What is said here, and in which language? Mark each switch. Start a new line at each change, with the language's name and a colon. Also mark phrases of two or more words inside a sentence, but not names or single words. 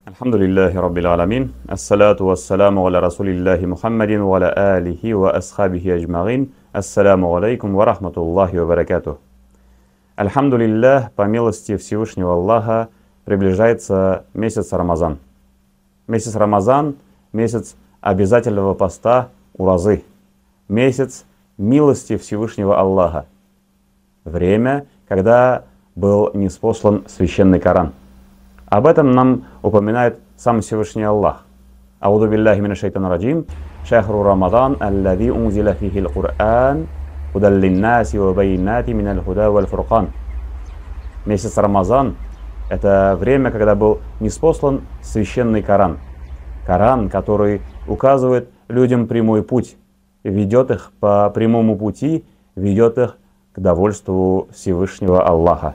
Arabic: الحمد لله رب العالمين. الصلاة والسلام على رسول الله محمد وعلى آله وأصحابه أجمعين. السلام عليكم ورحمة الله وبركاته.
Russian: Альхамдулиллах, по милости Всевышнего Аллаха, приближается месяц Рамазан. Месяц Рамазан – месяц обязательного поста уразы. Месяц милости Всевышнего Аллаха. Время, когда был ниспослан священный Коран. Об этом нам упоминает сам Всевышний Аллах.
Arabic: أعوذ بالله من الشيطان الرجيم. شهر رمضان الذي أنزل فيه القرآن هدى للناس وبينات من الهدى والفرقان.
Russian: Месяц Рамазан – это время, когда был ниспослан священный Коран. Коран, который указывает людям прямой путь, ведет их по прямому пути, ведет их к довольству Всевышнего Аллаха.